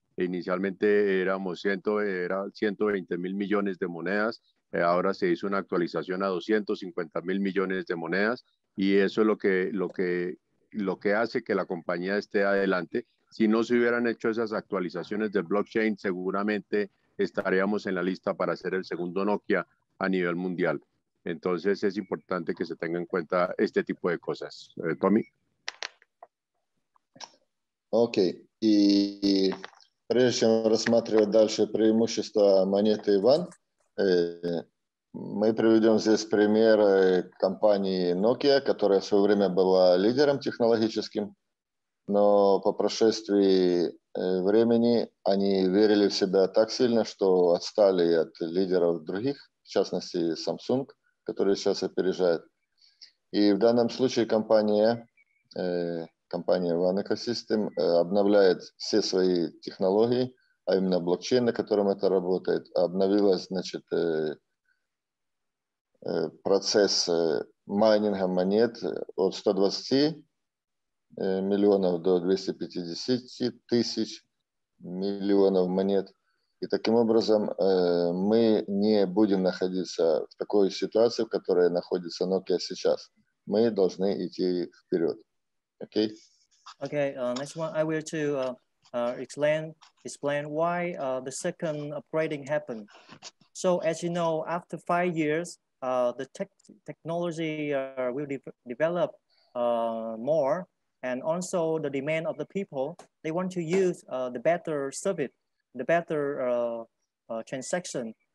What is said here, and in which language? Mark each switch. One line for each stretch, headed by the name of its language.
Spanish: Inicialmente era 120 mil millones de monedas, ahora se hizo una actualización a 250 mil millones de monedas, y eso es lo que hace que la compañía esté adelante. Si no se hubieran hecho esas actualizaciones del blockchain, seguramente estaríamos en la lista para ser el segundo Nokia a nivel mundial. Entonces es importante que se tenga en cuenta este tipo de cosas. Tommy.
Russian: Окей. И прежде чем рассматривать дальше преимущества монеты Иван, мы приведем здесь пример компании Nokia, которая в свое время была лидером технологическим, но по прошествии времени они верили в себя так сильно, что отстали от лидеров других, в частности Samsung, который сейчас опережает. И в данном случае компания One Ecosystem обновляет все свои технологии, а именно блокчейн, на котором это работает. Обновилась, значит, процесс майнинга монет от 120 миллионов до 250 тысяч миллионов монет. И таким образом мы не будем находиться в такой ситуации, в которой находится Nokia сейчас. Мы должны идти вперед. Okay?
English: Okay, next one I will to explain why the second upgrading happened. So as you know, after 5 years, the technology will develop more, and also the demand of the people, they want to use the better service, the better transaction.